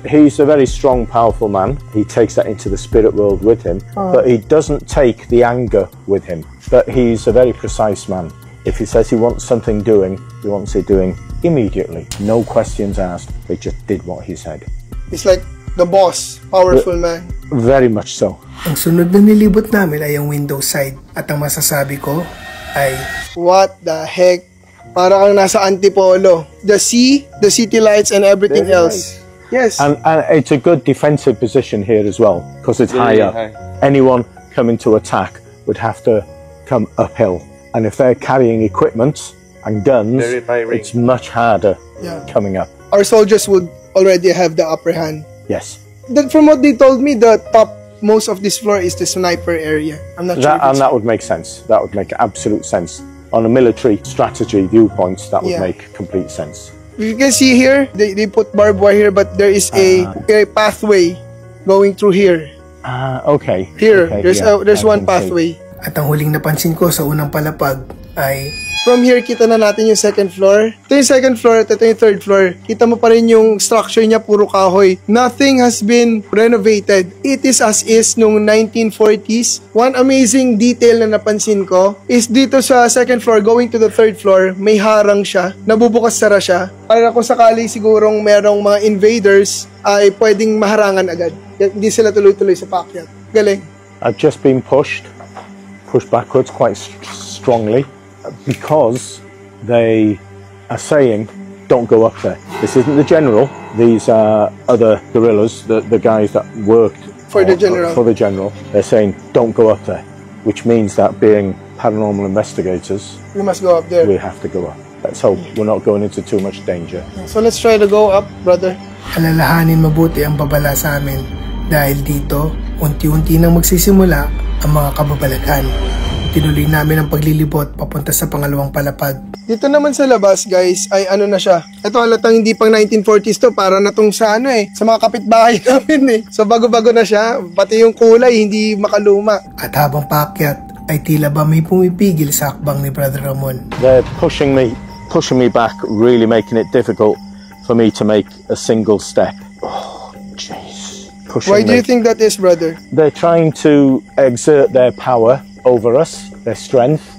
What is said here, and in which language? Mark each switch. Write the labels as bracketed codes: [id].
[en] He's a very strong, powerful man. He takes that into the spirit world with him, but he doesn't take the anger with him. But he's a very precise man. If he says he wants something doing, he wants it doing immediately. No questions asked. They just did what he said. He's like the boss, powerful man. Very much so. [tl] Ang sunod na nilibot namin ay ang window side. At ang masasabi ko ay, [en] what the heck? [tl] Para kang nasa Antipolo. [en] The sea, the city lights, and everything Very else. Yes. And it's a good defensive position here as well, because it's high up. high. Anyone coming to attack would have to come uphill. And if they're carrying equipment and guns, Very firing. it's much harder Yeah. coming up. Our soldiers would already have the upper hand. Yes. Then from what they told me, the top most of this floor is the sniper area. I'm not sure. And that would make sense. That would make absolute sense. On a military strategy viewpoint, that would Yeah. make complete sense. You can see here, they put barbed wire here, but there is a pathway going through here. Okay. Here, Okay, there's yeah, there's I one can see. pathway. [tl] At ang huling napansin ko sa unang palapag ay [en] from here [tl] kita na natin yung second floor. Ito yung second floor at ito yung third floor. Kita mo pa rin yung structure niya puro kahoy. [en] Nothing has been renovated. It is as is nung 1940s. One amazing detail [tl] na napansin ko [en] is [tl] dito sa [en] second floor going to the third floor, [tl] may harang siya. Nabubukas sara siya. Para kung sakali sigurong merong mga invaders ay pwedeng maharangan agad. Hindi sila tuloy-tuloy sa paakyat. Galing. [en] I've just been pushed backwards quite strongly because they are saying don't go up there. This isn't the general. These are other guerrillas, the guys that worked For the general. For the general. They're saying don't go up there, which means that being paranormal investigators, We must go up there. we have to go up. Let's hope we're not going into too much danger. So let's try to go up, brother. [tl] Alalahanin mabuti ang babala sa amin dahil dito, unti-unti nang magsisimula ang mga kababalaghan. Tinuloy namin ang paglilibot papunta sa pangalawang palapag. Dito naman sa labas, guys, ay ano na siya. Ito halatang hindi pang 1940s to, para na tong sa ano sa mga kapitbahay namin So bago-bago na siya, pati yung kulay hindi makaluma. At habang paakyat, ay tila ba may pumipigil sa akbang ni Brother Ramon. [en] They're pushing me back, really making it difficult for me to make a single step. Oh, jeez. Why do you think that is, brother? They're trying to exert their power over us, their strength.